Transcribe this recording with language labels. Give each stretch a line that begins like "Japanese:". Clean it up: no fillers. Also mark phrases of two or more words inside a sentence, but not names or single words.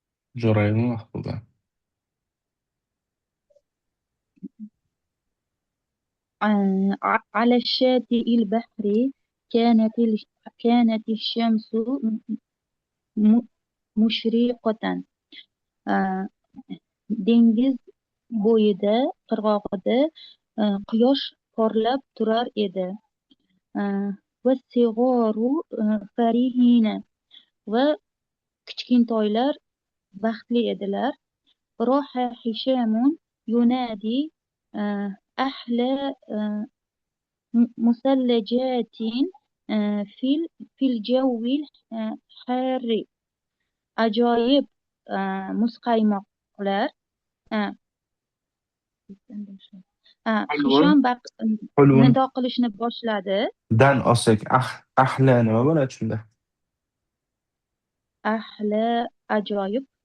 Uzbek: Jo'rayevmi Mahbuba?
Arabic: على الشاطئ البحر كانت الشمس م- مشرقة. آه،
Uzbek: dengiz bo'yida, qirg'og'ida quyosh porlab turar edi.
Arabic: والصغار فرحين.
Uzbek: Va kichkintoylar baxtli edilar.
Arabic: راح هشام ينادي أحلى مثلجات في الجو الحار.
Uzbek: Ajoyib muzqaymoqlar. آه،
Arabic: Hulvun.
Uzbek: Hisham
Arabic: Hulvun.
Uzbek: nido qilishni boshladi. Dan olsak, ahla nima bo'ladi shunda? Ahli ajoyib.